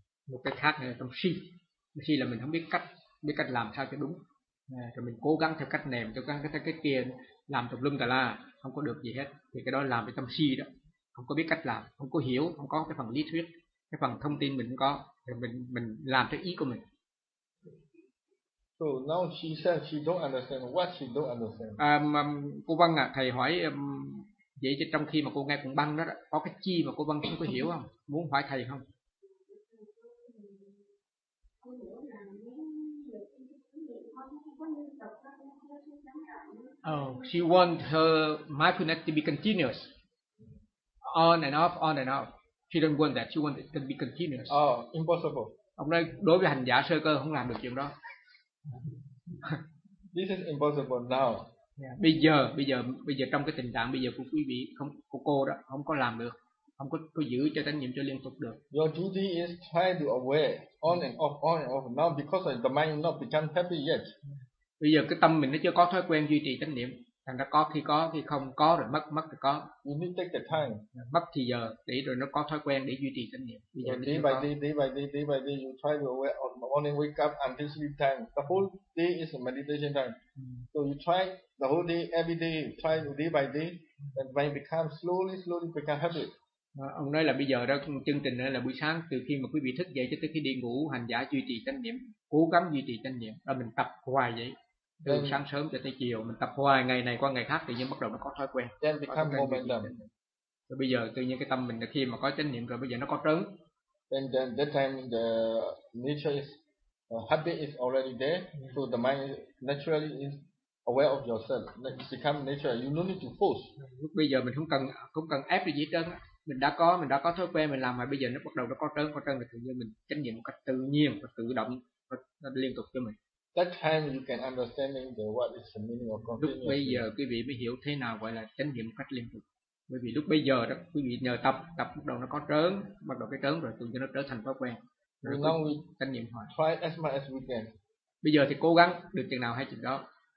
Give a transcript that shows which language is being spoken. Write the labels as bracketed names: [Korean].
[Vietnamese] Một cái khác là tâm si. Si là mình không biết cách, biết cách làm sao cho đúng. Rồi mình cố gắng theo cách này, mình cố gắng theo cách kia, làm tùm lum tà la, không có được gì hết. Thì cái đó làm cái tâm si đó, không có biết cách làm, không có hiểu, không có cái phần lý thuyết, cái phần thông tin mình không có, thì mình làm theo ý của mình. [English] So now she said she don't understand what she don't understand. [Vietnamese] Cô Vân à, thầy hỏi vậy chứ trong khi mà cô nghe cũng băng đó, có cái chi mà cô Vân không có hiểu không? Muốn hỏi thầy không? [English] Oh, she wants her mindfulness to be continuous, on and off, on and off. She don't want that. She wants it to be continuous. Oh, impossible. [Vietnamese] Ông nói đối với hành giả sơ cơ không làm được chuyện đó. [English] This is impossible now. Yeah. [Vietnamese] Bây giờ trong cái tình trạng bây giờ của quý vị không, của cô đó không có làm được, không có giữ cho tánh niệm cho liên tục được. [English] Your duty is try to aware on and off, on and off now because the mind not become happy yet. [Vietnamese] Bây giờ cái tâm mình nó chưa có thói quen duy trì tánh niệm, thành ra có khi có khi không, có rồi mất, mất rồi có. [English] You need take the time. [Vietnamese] Mất thì giờ để rồi nó có thói quen để duy trì tánh niệm. Bây giờ [English] so day by day, day by day, day by day you try to aware on the morning wake up until sleep time. The whole day is a meditation time. So you try the whole day, every day, try day by day, and when it becomes slowly, slowly become happy. [Vietnamese] Ông nói là bây giờ đó chương trình là buổi sáng từ khi mà quý vị thức dậy cho tới khi đi ngủ, hành giả duy trì chánh niệm, cố gắng duy trì chánh niệm, rồi mình tập hoài vậy từ then, sáng sớm cho tới chiều, mình tập hoài ngày này qua ngày khác thì như bắt đầu nó có thói quen. [English] Then become momentum. [Vietnamese] Rồi bây giờ tự nhiên cái tâm mình là khi mà có chánh niệm rồi bây giờ nó có trớn. [English] Then that time the nature is habit is already there, so the mind naturally is aware of yourself, it become nature. You don't need to force. [Vietnamese] Lúc bây giờ mình không cần ép gì hết trơn. Mình đã có thói quen mình làm mà bây giờ nó bắt đầu nó có trơn thì tự nhiên mình chánh niệm một cách tự nhiên và tự động nó liên tục cho mình. [English] That time you can understanding the what is the meaning of continuous. [Vietnamese] Lúc bây giờ quý vị mới hiểu thế nào gọi là chánh niệm một cách liên tục. Bởi vì lúc bây giờ đó quý vị nhờ tập bắt đầu nó có trớn, bắt đầu cái trớn rồi tự nhiên nó trở thành thói quen. [English] Now we [Vietnamese] chánh niệm hoài. [English] Try as much as we can. [Vietnamese] Bây giờ thì cố gắng được chừng nào hay chừng đó.